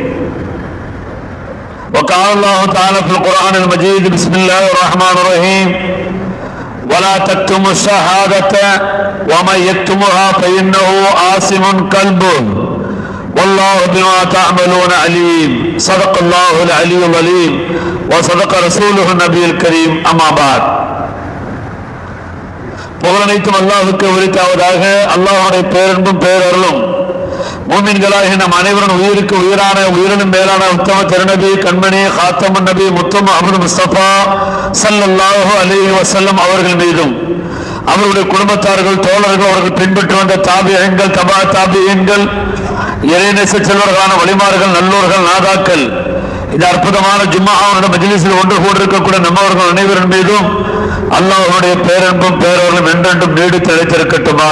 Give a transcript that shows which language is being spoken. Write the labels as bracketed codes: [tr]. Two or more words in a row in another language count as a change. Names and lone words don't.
[ar] وقال الله تعالى في القرآن المجيد بسم الله الرحمن الرحيم ولا تكتموا الشهادة ومن يكتمها فإنه آثم قلبه والله بما تعملون عليم. صدق الله العلي العليم وصدق رسوله النبي الكريم. أما بعد. [ta] புகழனைத்தும் அல்லாஹ்வுக்கு உரித்தாவதாக. அல்லாஹ்வுடைய பேரன்பும் பேரருளும் மூமின்களாகிய நம் அனைவரும் உயிருக்கு உயிரான உயிரினும் மேலான உத்தம திருநபி கண்மணி காத்தமன் நபி முத்தம் அஹ்மது முஸ்தபா [ar] صلى الله عليه وسلم [ta] அவர்கள் மீதும் அவருடைய குடும்பத்தார்கள் தோழர்கள் அவர்கள் பின்பற்றி வந்த தாபியீன்கள் தபா தாபியீன்கள் இறைநேச செல்வர்களான வழிமார்கள் நல்லோர்கள் நாதாக்கள் இந்த அற்புதமான ஜும்ஆவுடைய மஜ்லிஸில் ஒன்று கூடியிருக்கக்கூடிய நம்மவர்கள் அனைவரின் மீதும் அல்லாஹ்வுடைய பேரன்பும் பேரருளும் என்றென்றும் நீடித்து நிலைத்திருக்கட்டுமாக.